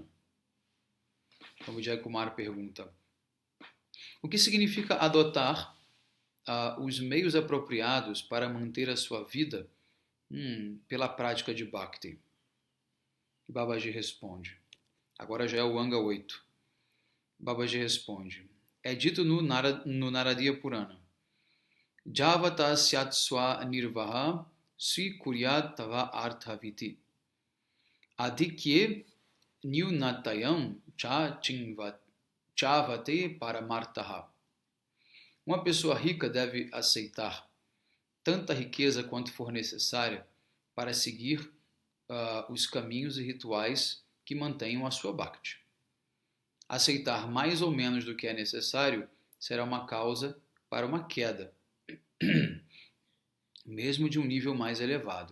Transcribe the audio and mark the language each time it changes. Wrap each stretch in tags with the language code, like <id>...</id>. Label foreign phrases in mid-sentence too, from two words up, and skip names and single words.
<pt>Então, Vijay Kumar pergunta: o que significa adotar os meios apropriados para manter a sua vida pela prática de Bhakti? Babaji responde. Agora já é o Anga 8. Babaji responde. É dito no Naradiya Purana:</pt> <sa>यावता स्यात्स्व निर्वाह स्वी कुर्यात् तावद् अर्थवित् आधिक्ये न्यूनतायां च्यवते परमार्थतः.</sa> <pt>Uma pessoa rica deve aceitar tanta riqueza quanto for necessária para seguir os caminhos e rituais que mantenham a sua bhakti. Aceitar mais ou menos do que é necessário será uma causa para uma queda, mesmo de um nível mais elevado.</pt>